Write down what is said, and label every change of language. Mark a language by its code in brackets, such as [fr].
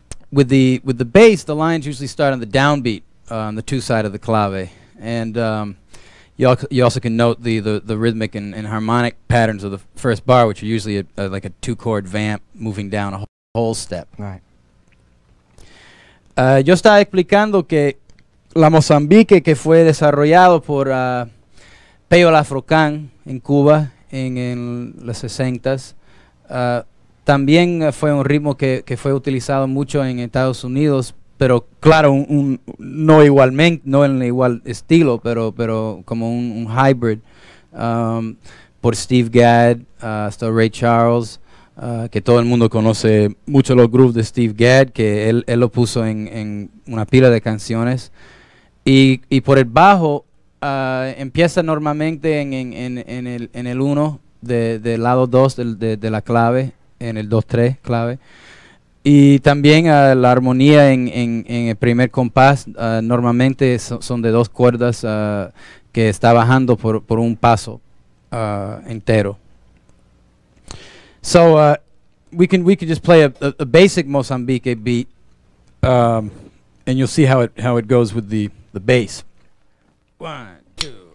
[en] With the bass, the lines usually start on the downbeat on the 2 side of the clave, and you also can note the rhythmic and harmonic patterns of the first bar, which are usually like a 2-chord vamp moving down a whole step. Right. [es] Yo estaba explicando que la Mozambique, que fue desarrollado por Peo Afro-Cuban en Cuba en los 60s, también fue un ritmo que fue utilizado mucho en Estados Unidos, pero claro, no igualmente, no en el igual estilo, pero como un hybrid, por Steve Gadd, hasta Ray Charles, que todo el mundo conoce mucho los grooves de Steve Gadd, que él lo puso en una pila de canciones. Y por el bajo, empieza normalmente en el 1 del lado 2 de la clave, en el 2-3 clave, y también la armonía en el primer compás normalmente son de 2 cuerdas que está bajando por un paso entero. [en] So we can just play a basic Mozambique beat, and you'll see how it goes with the bass. 1, 2.